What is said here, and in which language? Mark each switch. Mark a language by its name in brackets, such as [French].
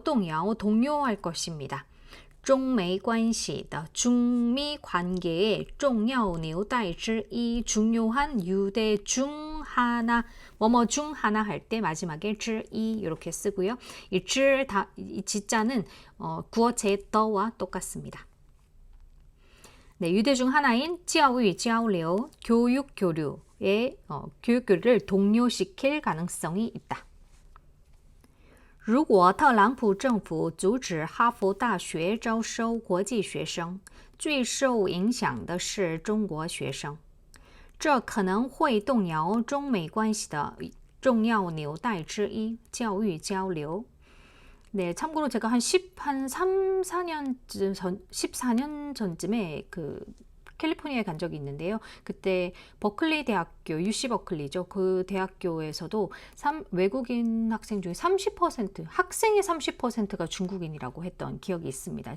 [Chinese] 动摇 [Korean] 동요할 것입니다. [Chinese] 中美关系的 [Korean] 중미 관계의 [Chinese] 重要纽带之一 [Korean] 중요한 유대 중 하나, 뭐뭐 중 하나 할 때 마지막에 之一 이렇게 쓰고요. 이 지자는 구어체의 더와 똑같습니다. 네, 유대 중 하나인 [Chinese] 教育交流 [Korean] 교육 교류의 교육 교류를 동요시킬 가능성이 있다. [Chinese] 如果特朗普政府阻止哈佛大学招收国际学生，最受影响的是中国学生。这可能会动摇中美关系的重要纽带之一，教育交流。 [Korean] 네, 참고로 제가 한 3, 4년 전, 14년 전쯤에 캘리포니아에 간 적이 있는데요. 그때 버클리 대학교, UC 버클리죠. 그 대학교에서도 외국인 학생 중에 30%, 학생의 30%가 중국인이라고 했던 기억이 있습니다.